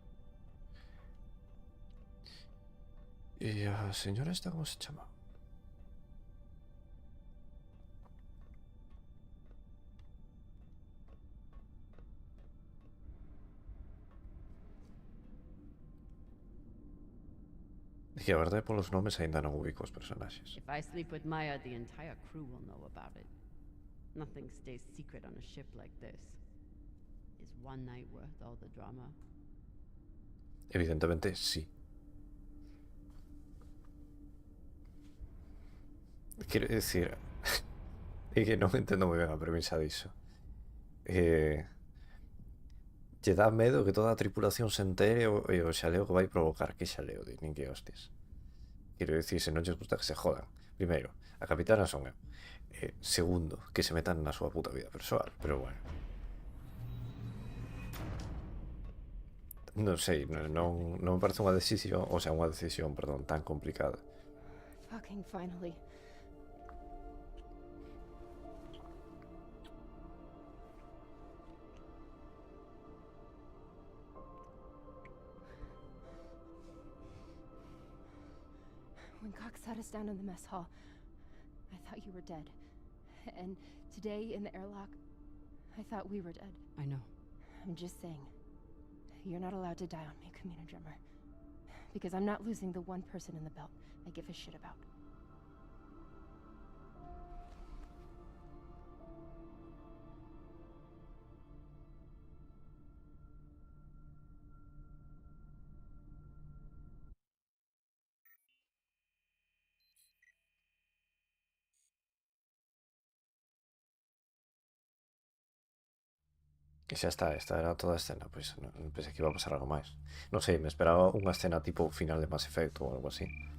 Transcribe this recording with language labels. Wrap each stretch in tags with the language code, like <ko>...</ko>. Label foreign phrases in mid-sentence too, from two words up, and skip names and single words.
<gl>Y a señora esta,</gl> <es>¿cómo se llama?</es> <gl>Es que a verdade polos nomes aínda non ubico os personaxes.</gl> <en>If I sleep with Maya, the entire crew will know about it. Nothing stays secret on a ship like this. Is one night worth all the drama?</en> <gl>Evidentemente, sí. Quero dicir... É que non entendo moi ben a premisa diso. Lle dá medo que toda a tripulación se entere e o xaleo que vai provocar. Que xaleo, nin que hostes. Quero dicir, se non lles gusta que</gl> <es>se jodan.</es> <gl>Primeiro, a capitana son eu. Segundo, que se metan na súa puta vida persoal. Pero bueno. Non sei, non me parece unha decisión,</gl> <es>o sea,</es> <gl>unha decisión, perdón, tan complicada.</gl> <en>Fucking finally. When Cox sat us down in the mess hall, I thought you were dead. And today in the airlock, I thought we were dead. I know. I'm just saying, you're not allowed to die on me, Kamina Drummer. Because I'm not losing the one person in the belt I give a shit about.</en> <gl>E xa está, esta era toda a escena. Pois non pensei que iba a pasar algo máis. Non sei, me esperaba unha escena tipo final de Mass Effect ou algo así.</gl>